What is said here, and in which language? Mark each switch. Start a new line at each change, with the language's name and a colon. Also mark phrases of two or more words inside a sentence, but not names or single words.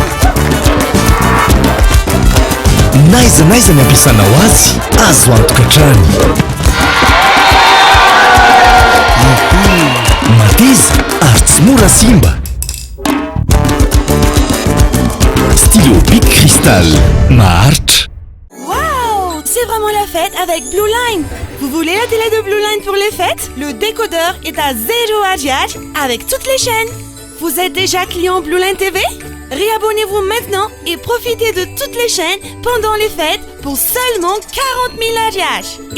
Malagasy: Naiza ny ampiasanao azy, azo antokatrano. Mateza ary tsy mora simba. Stylo Bic Cristal, maharitra.
French: Waouh, c'est vraiment la fête avec Blue Line. Vous voulez la télé de Blue Line pour les fêtes? Le décodeur est à 0 AGH avec toutes les chaînes. Vous êtes déjà client Blue Line TV? Réabonnez-vous maintenant et profitez de toutes les chaînes pendant les fêtes pour seulement 40 000 AGH.